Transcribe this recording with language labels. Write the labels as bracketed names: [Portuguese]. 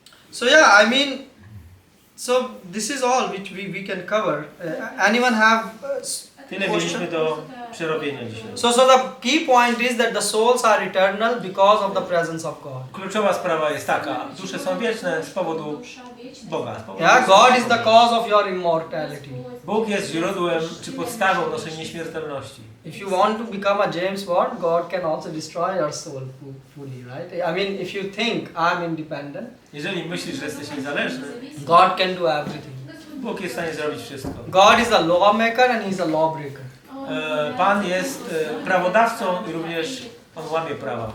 [English] So yeah, I mean, so this is all which we can cover. Anyone have [Polish] Tyle [English] question? [Polish] mieliśmy do przerobienia dzisiaj. [English] So the key point is that the souls are eternal because of the presence of God. [Polish] Kluczowa sprawa jest taka, dusze są wieczne z powodu Boga. Z powodu [English] Yeah, God is the cause of your immortality. [Polish] Bóg jest źródłem czy podstawą naszej nieśmiertelności. [English] If you want to become a James Bond, God can also destroy your soul fully, right? I mean, if you think I'm independent, [Polish] Jeżeli myślisz, że jesteś niezależny, [English] God can do everything. [Polish] Bóg jest w stanie zrobić wszystko. [English] God is a lawmaker and He's a lawbreaker. [Polish] Pan jest prawodawcą i również On łamie prawa.